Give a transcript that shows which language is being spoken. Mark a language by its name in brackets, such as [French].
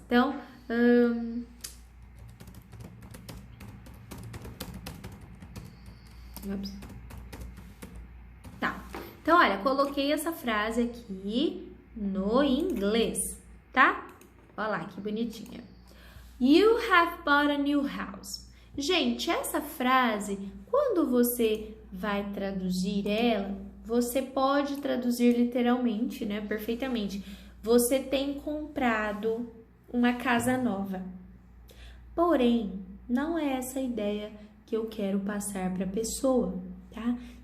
[Portuguese] Então, tá. Então, olha, coloquei essa frase aqui no inglês, tá? Olha lá, que bonitinha. [English] You have bought a new house. [Portuguese] Gente, essa frase, quando você vai traduzir ela, você pode traduzir literalmente, né? Perfeitamente. Você tem comprado uma casa nova. Porém, não é essa a ideia que eu quero passar para a pessoa, tá?